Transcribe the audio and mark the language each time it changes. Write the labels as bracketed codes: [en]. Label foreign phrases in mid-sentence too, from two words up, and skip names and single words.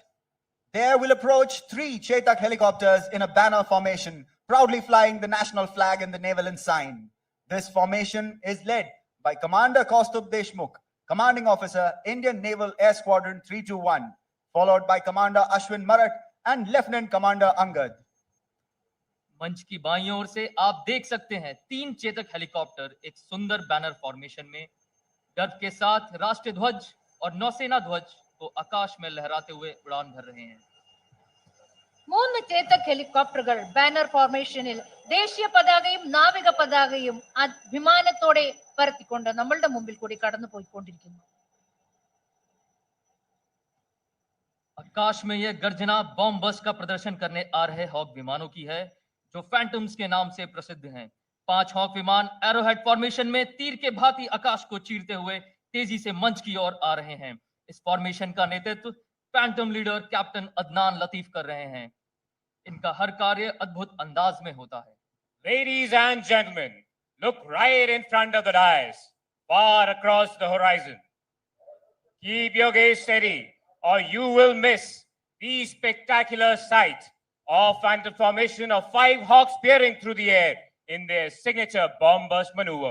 [en] There will approach 3 Chetak helicopters in a banner formation, proudly flying the national flag and the naval ensign. This formation is led by Commander Kaustubh Deshmukh, Commanding Officer, Indian Naval Air Squadron 321, followed by Commander Ashwin Marat and Lieutenant Commander Angad. [hi] मंच की बाईं ओर से आप देख सकते हैं 3 चेतक हेलीकॉप्टर एक सुंदर [en] banner formation [hi] में गर्व के साथ राष्ट्रीय ध्वज और नौसेना ध्वज को आकाश में लहराते हुए उड़ान भर रहे हैं. [ml] 3 ചേതക് ഹെലികോപ്റ്ററുകൾ [en] banner formation [ml] ദേശീയ പതാകയും നാവിക പതാകയും വിമാനത്തോടെ പറത്തിക്കൊണ്ട് നമ്മളുടെ മുമ്പിൽ കൂടി കടന്നു പോയിക്കൊണ്ടിരിക്കുന്നു. [hi] आकाश में यह गर्जना [en] bomb burst [hi] का प्रदर्शन करने आ रहे हॉक विमानों की है जो फैंटम्स के नाम से प्रसिद्ध हैं. 5 हॉक विमान [en] arrowhead formation [hi] में तीर के भांति आकाश को चीरते हुए तेजी से मंच की ओर आ रहे हैं. इस फॉर्मेशन का नेतृत्व [en] Phantom Leader [hi] कैप्टन अदनान लतीफ कर रहे हैं. इनका हर कार्य अद्भुत अंदाज में होता है. [en] Ladies and gentlemen, look right in front of the dais, far across the horizon. Keep your gaze steady, or you will miss the spectacular sight of phantom formation of 5 hawks peering through the air in their signature bomb burst maneuver.